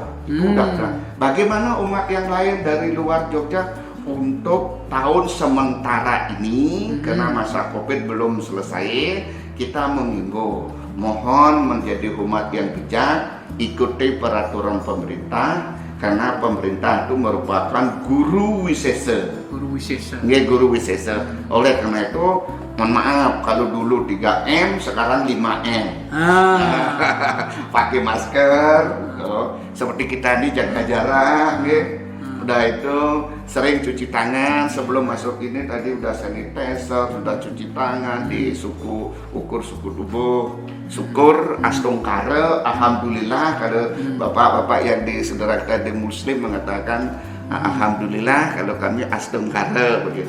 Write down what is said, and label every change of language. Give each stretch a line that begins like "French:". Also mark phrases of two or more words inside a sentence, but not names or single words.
Indonesian: Bagaimana umat yang lain dari luar Jogja untuk tahun sementara ini karena masa COVID belum selesai, kita mengimbau mohon menjadi umat yang bijak, ikuti peraturan pemerintah karena pemerintah itu merupakan guru wisesa. Guru wisesa. Oleh karena itu mohon maaf kalau dulu 3M sekarang 5M. Pakai masker, seperti kita ini jaga jarak, udah itu sering cuci tangan sebelum masuk ini tadi udah sanitizer, sudah cuci tangan di ukur suku tubuh, syukur astungkara, alhamdulillah kalau bapak-bapak yang di saudara kita di Muslim mengatakan alhamdulillah kalau kami astungkara begitu.